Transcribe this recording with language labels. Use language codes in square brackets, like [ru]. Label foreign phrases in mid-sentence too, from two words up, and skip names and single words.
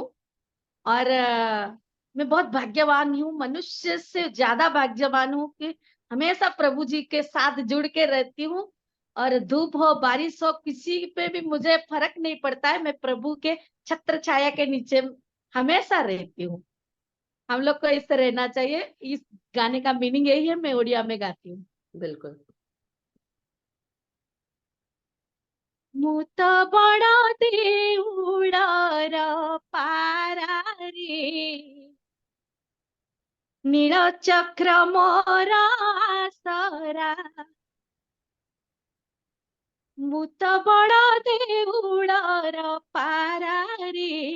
[hi] और मैं बहुत भाग्यवान हूँ, मनुष्य से ज्यादा भाग्यवान हूँ कि हमेशा प्रभु जी के साथ जुड़ के रहती हूँ। और धूप हो बारिश हो, किसी पे भी मुझे फर्क नहीं पड़ता है। मैं प्रभु के छत्र छाया के नीचे हमेशा रहती हूँ। हम लोग को इससे रहना चाहिए। इस गाने का मीनिंग यही है। मैं उड़िया में गाती हूँ। बिल्कुल। [or] ମୁଁ ତ ବଡ଼ ଦେଉଳର ପାରାରେ, ନୀଳ ଚକ୍ର ମୋର ଆସରା, ମୁଁ ତ ବଡ଼ ଦେଉଳର ପାରାରେ